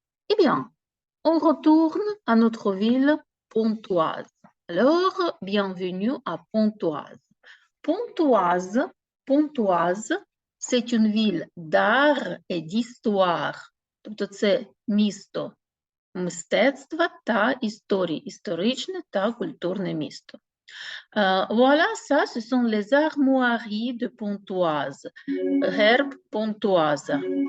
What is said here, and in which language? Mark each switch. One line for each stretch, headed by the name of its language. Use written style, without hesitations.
French: Eh bien, on retourne à notre ville Pontoise. Alors, bienvenue à Pontoise. Pontoise, c'est une ville d'art et d'histoire.
Ukrainian: Тобто це місто мистецтва та історії, історичне та культурне місто.
French: Voilà, ça, ce sont les armoiries de Pontoise. Herbe Pontoise.